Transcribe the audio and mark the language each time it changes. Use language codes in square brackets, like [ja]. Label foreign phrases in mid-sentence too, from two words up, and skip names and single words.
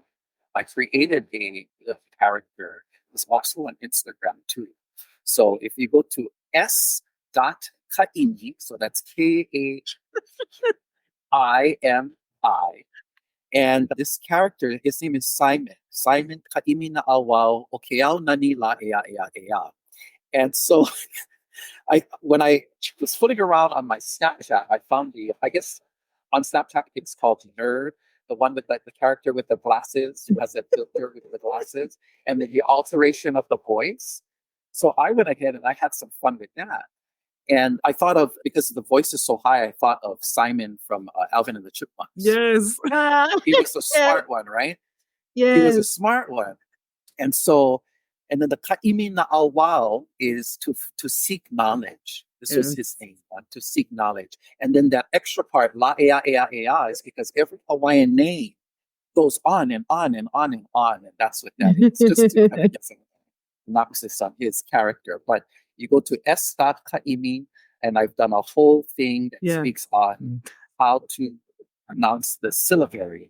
[en] I created a character that's also on Instagram too. So if you go to s.kaimi, so that's Kaimi, and this character, his name is Simon. [haw] Simon kaimi na awao o keao na nila ea ea ea. [en] And so when I was fooling around on my Snapchat, I found I guess on Snapchat it's called Nerd, the one with the character with the glasses, who has a filter with the glasses, and then the alteration of the voice. So I went ahead and I had some fun with that. And I thought of, because the voice is so high, I thought of Simon from Alvin and the Chipmunks. Yes. He was a smart one, right? Yes. He was a smart one. And so, and then the [haw] kaimi na awao [en] is to seek knowledge. This was his name, to seek knowledge. And then that extra part, [haw] la ea ea ea, [en] is because every Hawaiian name goes on and on and on and on. And that's what that is. Just to kind of get some synopsis on his character. But you go to s.kaimi, and I've done a whole thing that speaks on how to pronounce the syllabary.